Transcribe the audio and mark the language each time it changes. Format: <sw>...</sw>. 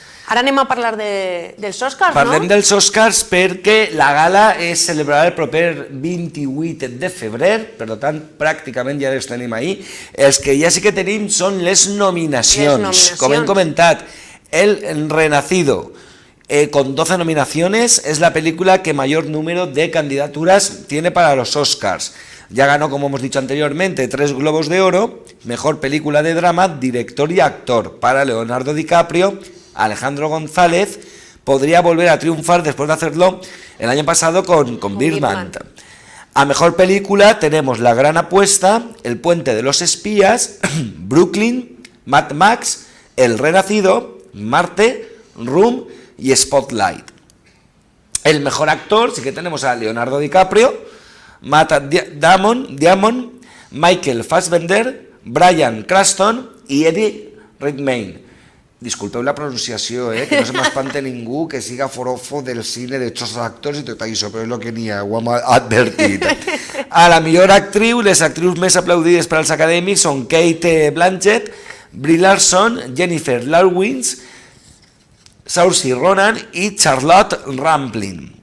<ca>Ara anem a parlar dels Oscars, Parlem no? dels Oscars perquè la gala es celebrarà el proper 28 de febrer, per tant, pràcticament ja les tenim ahí. Els que ja sí que tenim són les nominacions. Com hem comentat,</ca> <es>El Renacido, con 12 nominaciones, es la película que mayor número de candidaturas tiene para los Oscars. Ya ganó, como hemos dicho anteriormente, 3 Globos de Oro, Mejor Película de Drama, Director y Actor para Leonardo DiCaprio. Alejandro González podría volver a triunfar después de hacerlo el año pasado con Birdman. A Mejor Película tenemos La Gran Apuesta, El Puente de los Espías, Brooklyn, Mad Max, El Renacido, Marte, Room y Spotlight. El Mejor Actor sí que tenemos a Leonardo DiCaprio, Matt Damon, Michael Fassbender,</es> <ca>Bryan Cranston i Eddie Redmayne. Disculpeu la pronunciació, que no se m'espante ningú que siga forofo del cine de tots els actors i tot això, però és el que n'hi ha, ho hem advertit. A la millor actriu, les actrius més aplaudides per als acadèmics són Kate Blanchett, Brie Larson, Jennifer Lawrence, Saoirse Ronan i Charlotte Rampling.</ca>